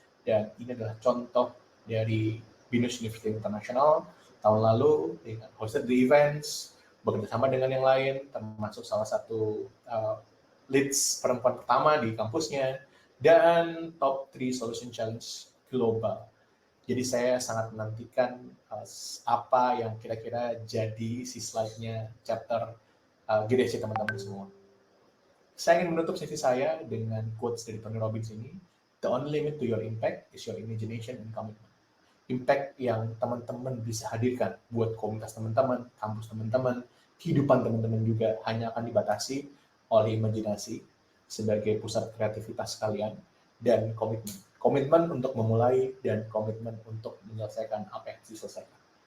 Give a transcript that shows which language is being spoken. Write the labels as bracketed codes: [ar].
[id] Dan ini adalah contoh dari Binus University International tahun lalu dengan [en] hosted the events, [id] bekerjasama dengan yang lain, termasuk salah satu leads perempuan pertama di kampusnya, dan top 3 Solution Challenge global. Jadi saya sangat menantikan apa yang kira-kira jadi si slide-nya chapter GDSI teman-teman semua. Saya ingin menutup sesi saya dengan quotes dari Tony Robbins ini. [en] The only limit to your impact is your imagination and commitment. [id] Impact yang teman-teman bisa hadirkan buat komunitas teman-teman, kampus teman-teman, kehidupan teman-teman juga hanya akan dibatasi oleh imajinasi sebagai pusat kreativitas kalian dan komitmen. Komitmen untuk memulai dan komitmen untuk menyelesaikan apa yang harus diselesaikan.